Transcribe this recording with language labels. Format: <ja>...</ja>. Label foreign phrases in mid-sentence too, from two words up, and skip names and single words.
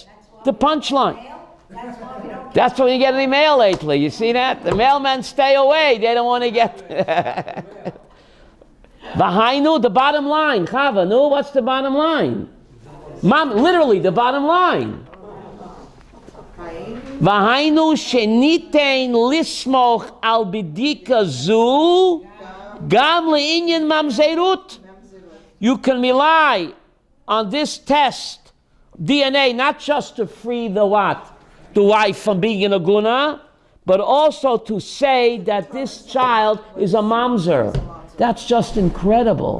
<en>The punchline. That's when you get any mail lately. You see that? The mailmen stay away. They don't want to get... Vahainu, the bottom line. Chava, no, what's the bottom line? Mom, literally, the bottom line.</en> <he>והיינו שניתן לסמוך על בדיקה זו גם לעניין ממזרות.</he> <en>You can rely on this test, DNA, not just to free the what? The wife from being an aguna, but also to say that this child is a mamzer. That's just incredible.</en>